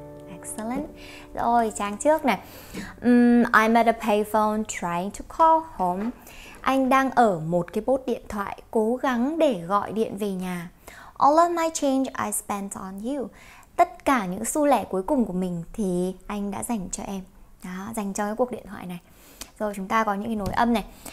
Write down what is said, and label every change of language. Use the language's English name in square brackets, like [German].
[English] Excellent. [Vietnamese] Rồi, trang trước này. [English] I'm at a payphone trying to call home. [Vietnamese] Anh đang ở một cái bốt điện thoại cố gắng để gọi điện về nhà. [English] All of my change I spent on you. [Vietnamese] Tất cả những xu lẻ cuối cùng của mình thì anh đã dành cho em. Đó, dành cho cái cuộc điện thoại này. Rồi chúng ta có những cái nối âm này.